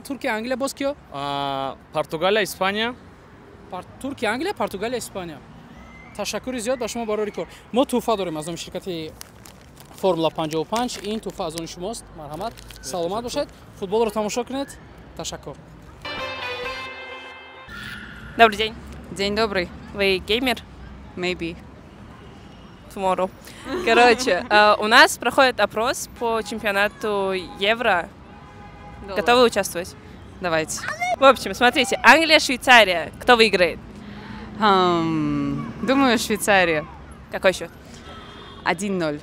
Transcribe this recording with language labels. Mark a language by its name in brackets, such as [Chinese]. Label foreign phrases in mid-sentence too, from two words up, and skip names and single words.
[Tajik] Туркия, Англия, боз киё? Португалия, Испания. Туркия, Англия, Португалия, Испания. Ташаккури зиёд ба шумо барори кор. мо туҳфа дорем аз номи ширкати Формула 55. ин туҳфа аз они шумост. Марҳамат. Саломат бошед. Футболро тамошо кунед. Ташаккур. [Russian] Добрый день. День добрый. Вы геймер? [English] Maybe. Tomorrow. [Russian] Короче, у нас проходит опрос по чемпионату Евро. Готовы участвовать? Давайте. В общем, смотрите, Англия, Швейцария. Кто выиграет? Думаю, Швейцария. Какой счет? 1-0.